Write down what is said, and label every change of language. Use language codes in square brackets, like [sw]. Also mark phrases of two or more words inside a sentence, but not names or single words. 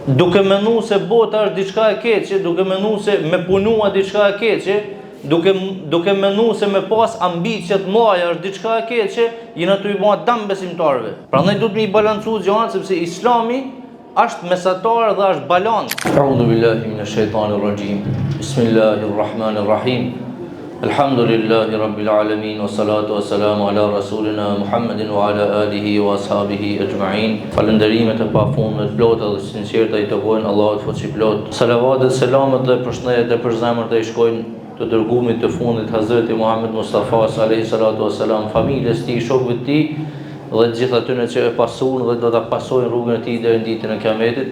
[sq] duke menu se bota është diçka e keqe, duke menu se me punua diçka e keqe, duke menu se me pas ambicjet mëdha është diçka e keqe, jena të i bëha dëm besimtarëve. Prandaj duhet me i balancu gjanat, sepse Islami është mesatar dhe është balans. [ar] أعوذ بالله من الشيطان الرجيم. بسم الله الرحمن الرحيم. الحمد لله رب العالمين والصلاة والسلام على رسولنا محمد وعلى آله وأصحابه أجمعين. [sq] Falënderimet e pafundme të plota dhe sinqerta i takojnë Allahut fuqiplot. Salavatet, selamet dhe përshëndetjet e përzemërta i shkojnë të dërgumit të fundit Hazreti Muhammed Mustafa [ar] عليه الصلاة والسلام, [sq] familjes tij, shokëve të tij dhe të gjithë atyre që e pasuan dhe do ta pasojnë rrugën e tij deri në ditën e Kiametit.